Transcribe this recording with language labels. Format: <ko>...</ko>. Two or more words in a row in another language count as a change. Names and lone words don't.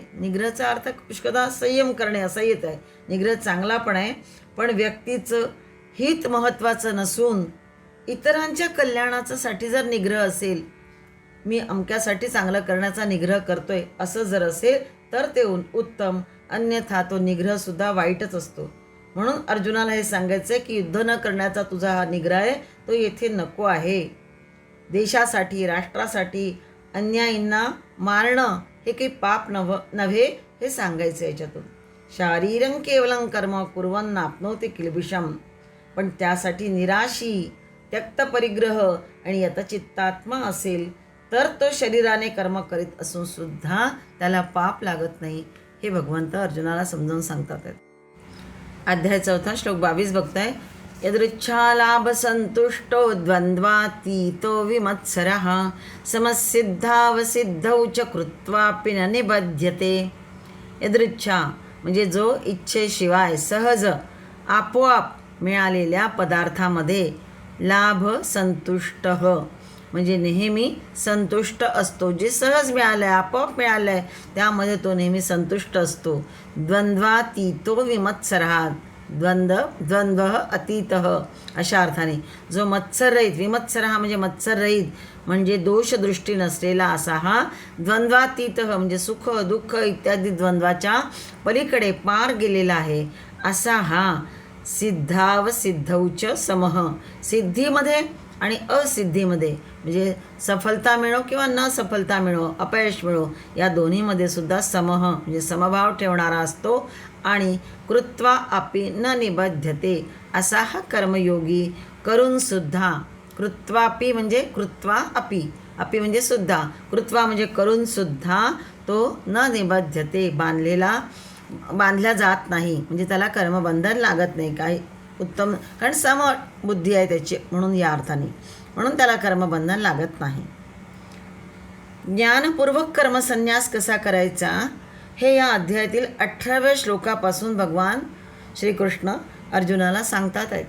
<mr>निग्रहाचा अर्थ पुष्कळदा संयम करणे असा येत आहे. निग्रह चांगला पण आहे, पण व्यक्तीचं हित महत्त्वाचं नसून इतरांच्या कल्याणासाठी जर निग्रह असेल, मी अमक्यासाठी चांगलं करण्याचा निग्रह करतोय असं जर असेल तर ते उत्तम, अन्यथा तो निग्रहसुद्धा वाईटच असतो. म्हणून अर्जुनाला हे सांगायचं आहे की युद्ध न करण्याचा तुझा हा निग्रह आहे तो येथे नको आहे. देशासाठी, राष्ट्रासाठी अन्यायींना मारणं हे काही पाप नव्हे हे सांगायचं याच्यातून.</mr> <sa>शारीरं केवलं कर्म कुर्वन् नाप्नोति किल्बिषम्.</sa> <mr>पण त्यासाठी निराशी, त्यक्त परिग्रह आणि यतचित्तात्मा असेल तर तो शरीराने कर्म करीत असून सुद्धा त्याला पाप लागत नाही, हे भगवंत अर्जुनाला समजावून सांगतात. अध्याय 4 श्लोक 22 बघताय.</mr> <sa>यदृच्छालाभ संतुष्टो द्वंद्वातीतो विमत्सरः समसिद्धावसिद्धौ च कृत्वापि न निबध्यते.</sa> <mr>यदृच्छा म्हणजे जो इच्छेशिवाय सहज आपोआप मिळालेल्या पदार्थामध्ये, लाभ संतुष्ट म्हणजे नेहमी संतुष्ट असतो. जे सहज मिळालं आहे, आपोआप मिळालं आहे, त्यामध्ये तो नेहमी संतुष्ट असतो.</mr> <sa>द्वंद्वातीतो विमत्सरः,</sa> <mr>द्वंद्व अतीतः अशा अर्थाने जो मत्सररहित, विमत्सरः म्हणजे मत्सररहित म्हणजे दोषदृष्टी नसलेला असा हा द्वंद्वातीतः म्हणजे सुख दुःख इत्यादी द्वंद्वाच्या पलीकडे पार गेलेला आहे असा हा</mr> <sa>सिद्धावसिद्धौच समः.</sa> <mr>सिद्धीमध्ये आणि असिद्धीमध्ये म्हणजे सफलता मिळो किंवा न सफलता मिळो, अपयश मिळो, या दोन्हीमध्ये सुद्धा समः म्हणजे समभाव ठेवणारा असतो. आणि</mr> <sa>कृत्वा अपि न निबध्यते</sa> <mr>असा हा कर्मयोगी करून सुद्धा, कृत्वापि म्हणजे</mr> <sa>कृत्वा अपि,</sa> <mr>अपि म्हणजे सुद्धा, कृत्वा म्हणजे करून सुद्धा तो</mr> <sa>न निबध्यते</sa> <mr>बांधल्या जात नाही, म्हणजे त्याला कर्मबंधन लागत नाही. काही उत्तम, कारण समबुद्धी आहे त्याची, म्हणून या अर्थाने, म्हणून त्याला कर्मबंधन लागत नाही. ज्ञानपूर्वक कर्मसन्यास कसा करायचा हे या अध्यायातील 18व्या श्लोकापासून भगवान श्रीकृष्ण अर्जुनाला सांगतात आहेत.</mr>